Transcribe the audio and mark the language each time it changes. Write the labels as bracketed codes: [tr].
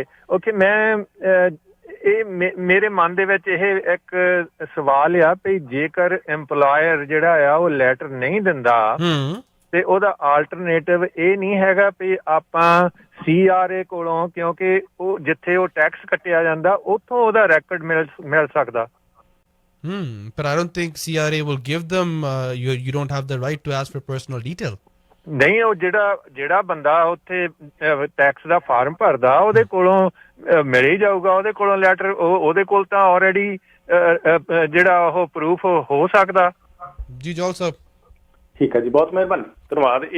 [pa] Okay ਮੈਂ ਇਹ ਮੇਰੇ ਮਨ ਦੇ ਵਿੱਚ ਇਹ ਇੱਕ ਸਵਾਲ ਆ ਵੀ ਜੇਕਰ EMPLOYER ਜਿਹੜਾ ਆ ਉਹ ਲੈਟਰ ਨਹੀਂ ਦਿੰਦਾ ਤੇ ਉਹਦਾ ਆਲਟਰਨੇਟਿਵ ਇਹ ਨਹੀਂ ਹੈਗਾ ਵੀ ਆਪਾਂ CRA ਕੋਲੋਂ, ਕਿਉਂਕਿ ਉਹ ਜਿੱਥੇ ਉਹ ਟੈਕਸ ਕੱਟਿਆ ਜਾਂਦਾ ਉੱਥੋਂ ਉਹਦਾ ਰੈਕਡ ਮਿਲ ਸਕਦਾ। [en] But I don't think CRA will give them, you don't have the right to ask for personal detail. [pa] ਨਹੀਂ, ਉਹ ਜਿਹੜਾ ਬੰਦਾ ਉੱਥੇ ਟੈਕਸ ਦਾ ਫਾਰਮ ਭਰਦਾ ਉਹਦੇ ਕੋਲੋਂ ਮਿਲ ਹੀ ਜਾਊਗਾ, ਉਹਦੇ ਕੋਲੋਂ ਲੈਟਰ, ਉਹਦੇ ਕੋਲ ਤਾਂ ਆਲਰੇਡੀ ਜਿਹੜਾ ਉਹ ਪ੍ਰੂਫ ਹੋ ਸਕਦਾ। ਜੀ ਜੋਲ ਸਾਹਿਬ ਠੀਕ ਹੈ ਜੀ, ਬਹੁਤ ਮਿਹਰਬਾਨੀ, ਧੰਨਵਾਦ।